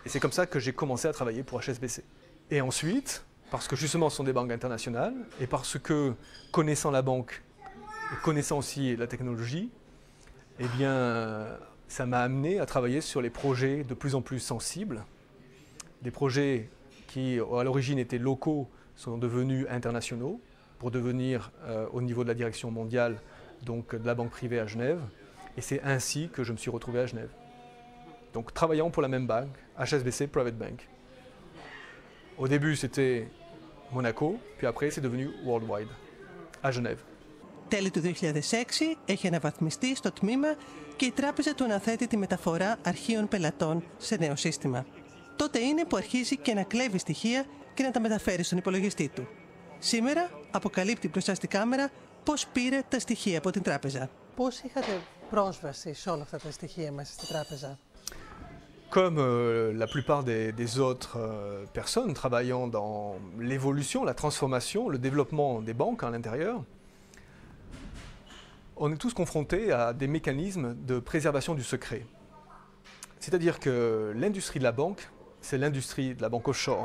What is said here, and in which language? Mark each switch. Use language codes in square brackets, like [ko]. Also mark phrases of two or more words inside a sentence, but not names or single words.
[fr] Et c'est comme ça que j'ai commencé à travailler pour HSBC. Et ensuite, parce que justement ce sont des banques internationales, et parce que connaissant la banque, et connaissant aussi la technologie, eh bien ça m'a amené à travailler sur les projets de plus en plus sensibles, des projets qui à l'origine étaient locaux sont devenus internationaux, pour devenir au niveau de la direction mondiale, donc de la banque privée à Genève. Et c'est ainsi que je me suis retrouvé à Genève. Donc travaillant pour la même banque, HSBC Private Bank. Au début c'était Monaco, puis après c'est devenu Worldwide, à Genève. [el] Τέλη του 2006 έχει αναβαθμιστεί στο τμήμα και η τράπεζα του αναθέτει τη μεταφορά αρχείων πελατών σε νέο σύστημα. Τότε είναι που αρχίζει και να κλέβει στοιχεία και να τα μεταφέρει στον υπολογιστή του. Σήμερα αποκαλύπτει μπροστά στη κάμερα πώς πήρε τα στοιχεία από την τράπεζα. Πώς είχατε πρόσβαση σε όλα αυτά τα στοιχεία μέσα στη τράπεζα? [fr] Comme la plupart des autres personnes travaillant dans l'évolution, la transformation, le développement des banques à l'intérieur, on est tous confrontés à des mécanismes de préservation du secret. C'est-à-dire que l'industrie de la banque, c'est l'industrie de la banque offshore.